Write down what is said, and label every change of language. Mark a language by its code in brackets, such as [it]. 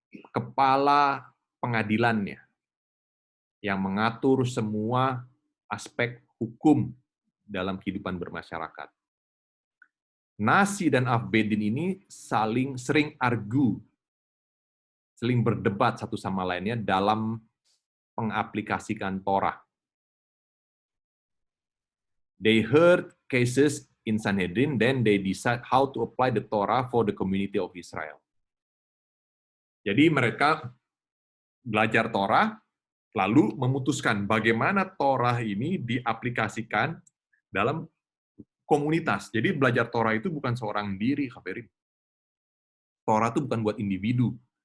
[id] Kepala pengadilannya yang mengatur semua aspek hukum dalam kehidupan bermasyarakat. Nasi dan Avbedin ini sering berdebat satu sama lainnya dalam mengaplikasikan Torah. [en] They heard cases in Sanhedrin, then they decide how to apply the Torah for the community of Israel. [id] Jadi mereka belajar Torah, lalu memutuskan bagaimana Torah ini diaplikasikan dalam komunitas. Jadi belajar Torah itu bukan seorang diri, Khabirin. Torah itu bukan buat individu.